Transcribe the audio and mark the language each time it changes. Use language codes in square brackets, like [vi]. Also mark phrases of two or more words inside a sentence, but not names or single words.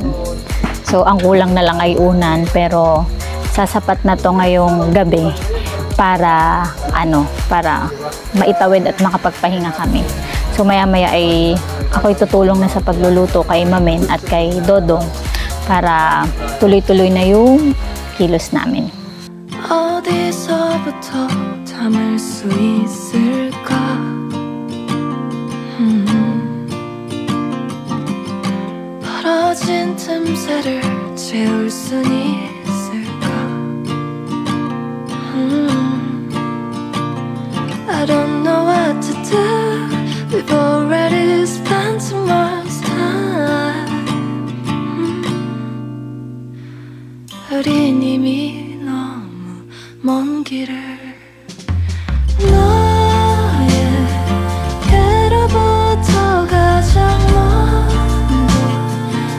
[tl] So, ang kulang na lang ay unan, pero sasapat na to ngayong gabi para para maitawid at makapagpahinga kami. So, maya-maya ay ako'y tutulong na sa pagluluto kay Mamen at kay Dodong para tuloy-tuloy na yung kilos namin. [ko] 어디서부터 담을 수 있을까? 벌어진 틈새를 채울 순 있을까? [en] I don't know what to do. We've already spent too much time. [ko] 우린 이미 먼 길을 너에게로부터 가장 먼저